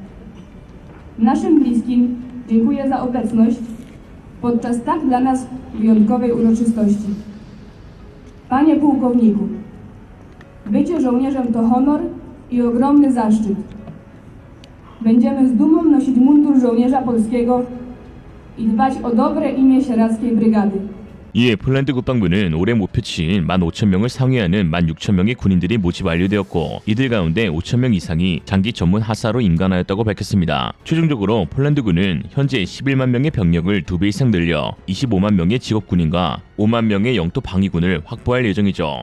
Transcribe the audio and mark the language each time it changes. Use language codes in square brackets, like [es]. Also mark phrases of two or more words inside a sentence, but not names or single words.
[pl] Naszym bliskim dziękuję za obecność podczas tak dla nas wyjątkowej uroczystości. Panie pułkowniku, bycie żołnierzem to honor i ogromny zaszczyt. Będziemy z dumą nosić mundur żołnierza polskiego i dbać o dobre imię sieradzkiej brygady. [ko] 이에 폴란드 국방부는 올해 목표치인 15,000명을 상회하는 16,000명의 군인들이 모집 완료되었고 이들 가운데 5,000명 이상이 장기 전문 하사로 임관하였다고 밝혔습니다. 최종적으로 폴란드군은 현재 11만 명의 병력을 2배 이상 늘려 25만 명의 직업군인과 5만 명의 영토 방위군을 확보할 예정이죠.